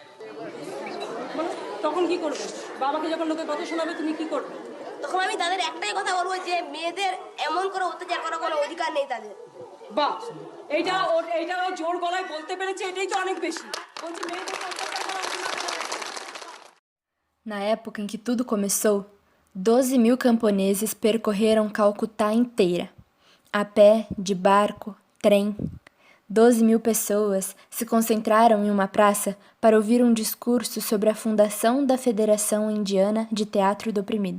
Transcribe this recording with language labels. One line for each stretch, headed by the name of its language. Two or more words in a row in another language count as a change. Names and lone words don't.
Bangla: তখন কি করবে? বাবাকে যখন লোকে কথা শোনাবে তুমি কি করবে? তখন আমি তাদের একটাই কথা বলবো যে মেয়েদের এমন করে অত্যাচার করার কোনো অধিকার নেই তাদের। বাহ, এইটা ও জোর গলায় বলতে পেরেছে, এটাই তো অনেক বেশি। বলছি মেয়েদের অত্যাচার করা উচিত না।
Portuguese: Na época em que tudo começou, 12.000 camponeses percorreram Calcutá inteira, a pé, de barco, trem. 12.000 pessoas se concentraram em uma praça para ouvir um discurso sobre a fundação da Federação Indiana de Teatro do Oprimido.